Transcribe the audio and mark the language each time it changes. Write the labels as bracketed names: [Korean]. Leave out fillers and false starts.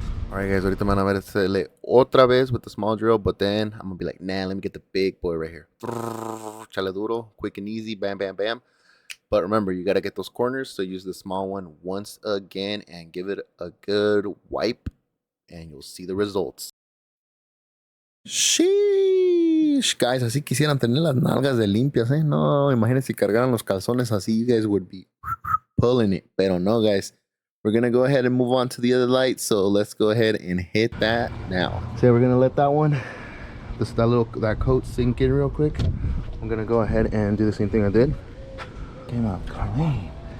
[English] Alright guys, [Spanish] ahorita me van a ver hacerle otra vez [English] with the small drill, but then I'm gonna be like, nah, let me get the big boy right here. [Spanish] Chale duro, [English] quick and easy, bam, bam, bam. But remember, you gotta get those corners, so use the small one once again and give it a good wipe, and you'll see the results. [Spanish] Sheesh, guys, así quisieran tener las nalgas de limpias, eh. No, imagínense si cargaran los calzones así, [English] you guys would be pulling it. [Spanish] Pero no, [English] guys, we're gonna go ahead and move on to the other light, so let's go ahead and hit that now. So we're gonna let that one, that coat sink in real quick. I'm gonna go ahead and do the same thing I did. Came out clean.